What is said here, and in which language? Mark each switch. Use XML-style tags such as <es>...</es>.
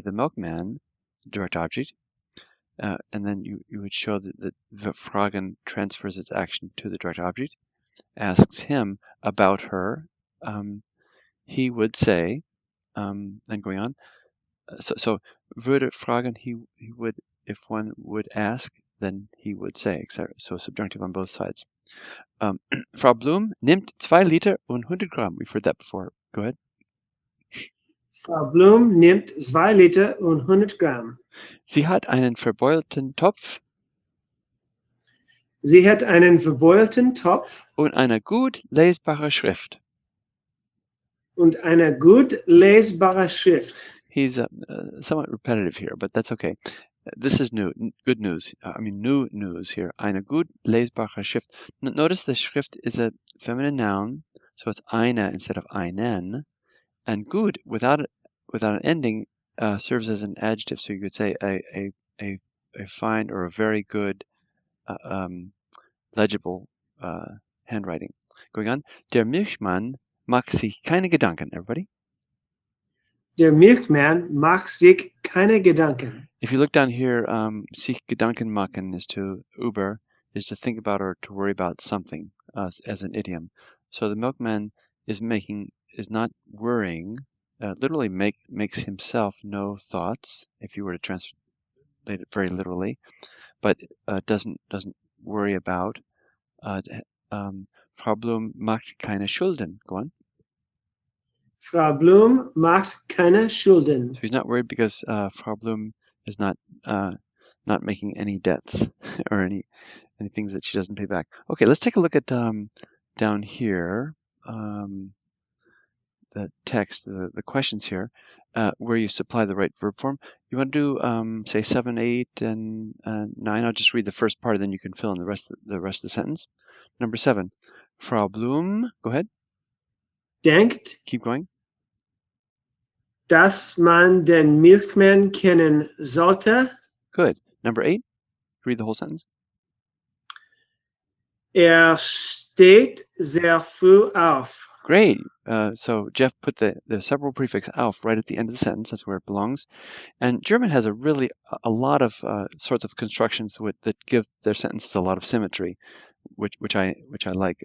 <en>the milkman, direct object, and then you would show that the fragen transfers its action to the direct object, asks him about her, he would say, and going on.</en> <de>So würde fragen,</de> <en>he would, if one would ask, then he would say, etc. So subjunctive on both sides.</en> <de>Frau Blum nimmt 2 Liter und 100 Gramm.</de> <en>We've heard that before. Go ahead.</en> <de>Frau Blum nimmt 2 Liter und 100 Gramm. Sie hat einen verbeulten Topf. Sie hat einen verbeulten Topf. Und eine gut lesbare Schrift. Und eine gut lesbare Schrift.</de> <en>He's somewhat repetitive here, but that's okay. This is new, good news. New news here.</en> <de>Eine gut lesbare Schrift.</de> <en>Notice the Schrift is a feminine noun, so it's eine instead of einen. And gut, without an ending, serves as an adjective. So you could say a fine or a very good, legible handwriting. Going on.</en> <de>Der Milchmann macht sich keine Gedanken.</de> <en>Everybody.</en> <de>Der Milchmann macht sich keine Gedanken.</de> <en>If you look down here,</en> <de>sich Gedanken machen</de> <en>is to think about or to worry about something as an idiom. So the milkman is not worrying. Literally makes himself no thoughts, if you were to translate it very literally, but doesn't worry about.</en> <de>Frau Blum macht keine Schulden.</de> <en>Go on.</en> <de>Frau Blum macht keine Schulden.</de> <en>So he's not worried because Frau Blum is not making any debts or any things that she doesn't pay back. Okay, let's take a look at down here, the text, the questions here, where you supply the right verb form. You want to do say 7, 8, and 9. I'll just read the first part, and then you can fill in the rest of the sentence. Number 7, Frau Blum. Go ahead.</en> <de>Denkt.</de> <en>Keep going.</en> <de>Dass man den Milchmann kennen sollte.</de> <en>Good. Number 8. Read the whole sentence.</en> <de>Steht sehr früh auf.</de> <en>Great. So Jeff put the several prefix auf right at the end of the sentence. That's where it belongs. And German has a lot of sorts of constructions that give their sentences a lot of symmetry, which I like.</en>